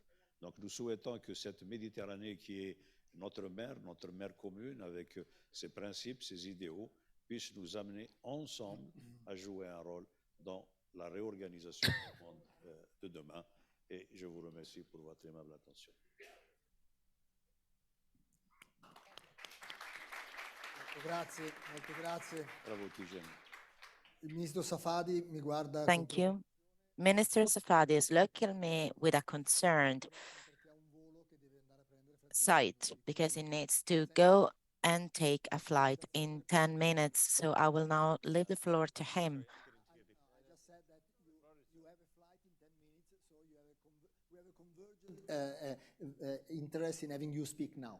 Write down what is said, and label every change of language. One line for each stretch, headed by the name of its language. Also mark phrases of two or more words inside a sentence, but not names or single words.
French: Donc nous souhaitons que cette Méditerranée qui est notre mer commune avec ses principes, ses idéaux, puisse nous amener ensemble à jouer un rôle dans la réorganisation du monde de demain. Et je vous remercie pour votre aimable attention.
Italian: Grazie, molto grazie. Bravo Tijani. Il ministro Safadi mi guarda.
English: Thank you. Minister Safadi is looking at me with a concerned sight because he needs to go and take a flight in 10 minutes. So I will now leave the floor to him. I just said that you have a flight in 10 minutes, so we have a convergent interest in having you speak now.